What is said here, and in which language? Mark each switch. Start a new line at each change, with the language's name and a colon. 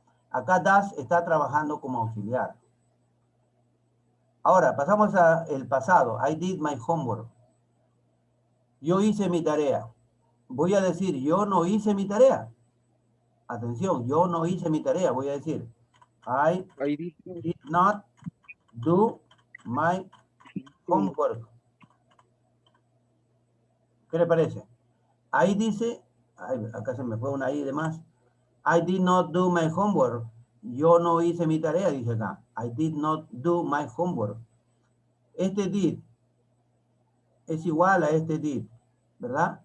Spanish: Acá does está trabajando como auxiliar. Ahora, pasamos al pasado.
English: I did my homework.
Spanish: Yo hice mi tarea. Voy a decir, yo no hice mi tarea. Atención, yo no hice mi tarea. Voy a decir,
English: I did not do my homework.
Spanish: ¿Qué le parece? Ahí dice, ay, acá se me fue una I de más.
English: I did not do my homework.
Spanish: Yo no hice mi tarea, dice acá.
English: I did not do my homework.
Spanish: Este did es igual a este did, ¿verdad?